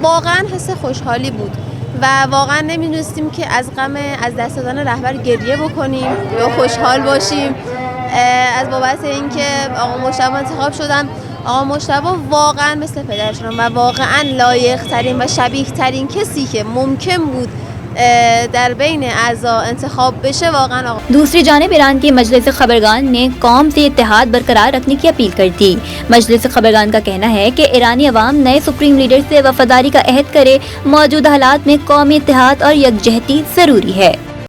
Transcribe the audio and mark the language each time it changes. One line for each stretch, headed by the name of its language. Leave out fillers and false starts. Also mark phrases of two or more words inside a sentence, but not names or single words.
Persian: واقعا حس خوشحالی بود و واقعا نمیدونستیم که از غم از دست دادن رهبر گریه بکنیم یا خوشحال باشیم. از بابت اینکه آقا مجتبی انتخاب شدن، آقا مجتبی واقعا مثل پدرشون و واقعا لایق ترین و شبیه ترین کسی که ممکن بود در بین اعضا انتخاب بشه واقعا آقا۔
Urdu: دوسری جانب ایران کی مجلس خبرگان نے قوم سے اتحاد برقرار رکھنے کی اپیل کر دی۔ مجلس خبرگان کا کہنا ہے کہ ایرانی عوام نئے سپریم لیڈر سے وفاداری کا عہد کرے، موجودہ حالات میں قومی اتحاد اور یکجہتی ضروری ہے۔